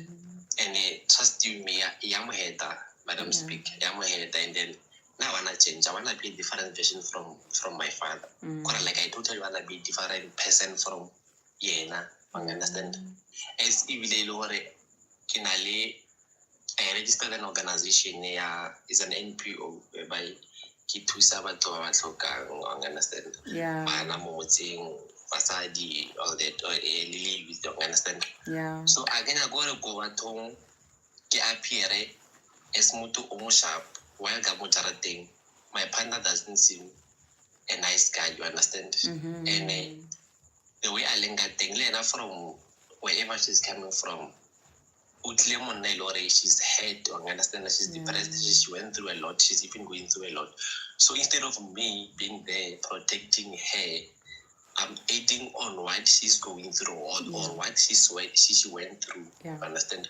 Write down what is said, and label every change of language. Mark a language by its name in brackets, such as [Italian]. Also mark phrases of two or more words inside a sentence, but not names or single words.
[English] And trust you me, Madam Speak, and then now I wanna change. I wanna be a different version from my father. Like I totally wanna be a different person from Yena. You understand? As even I registered an organization is an NPO whereby [Tswana] ke thusa batho ba ba tlhokang, [English] understand? Yeah. [Tswana] Bana mo motseng, basadi, [English] all that, youth, understand? Yeah. So I can go [Tswana] bathong ke [English] appear as [Tswana] motho o mo [English] sharp while [Tswana] ka mo jarateng. [English] My partner doesn't seem a nice guy, you understand? And the way I link at thing, from wherever she's coming from, she's hurt, you understand? She's depressed, she went through a lot, she's even going through a lot. So instead of me being there protecting her, I'm aiding on what she's going through or what she went through, understand?